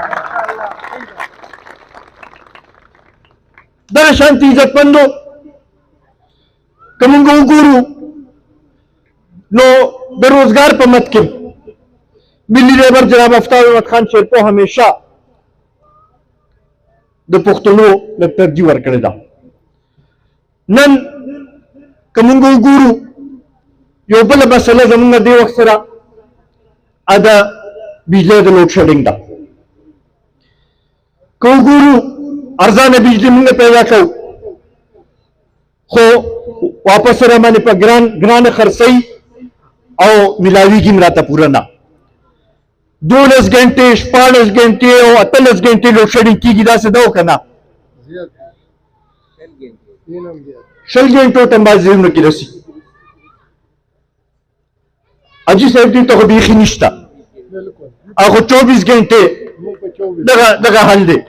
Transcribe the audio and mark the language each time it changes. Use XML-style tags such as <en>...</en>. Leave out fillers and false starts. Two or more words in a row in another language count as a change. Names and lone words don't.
<ps>دغه شانتې عزتمندو که موږ وګورو نو د روزګار په مد کې ملي لیبر جناب آفتاب احمد خان شیرپو همیشه د پښتنو له ترجیح ورکړې ده نن که موږ وګورو یو بله مسله زمونږ دې وخت سره دا بجلی د</ps> <en>load shedding</en> <ps>ده. که وګورو ارزانه بجلی مونږ پیدا کوو خو واپس سره باندې په ګرانه خرڅوي او ملاویږي هم راته پوره نه. 12 घंटे 14 घंटे او 18 घंटे</ps> <en>load shedding</en> <ps>کېږي، داسې ده او که نه؟ 6 घंटो ته بعض ځایونو کې رسي. حاجي صاحب دې ته خو بیخي نشته، هغه 24 घंटे دغه حل دی.</ps>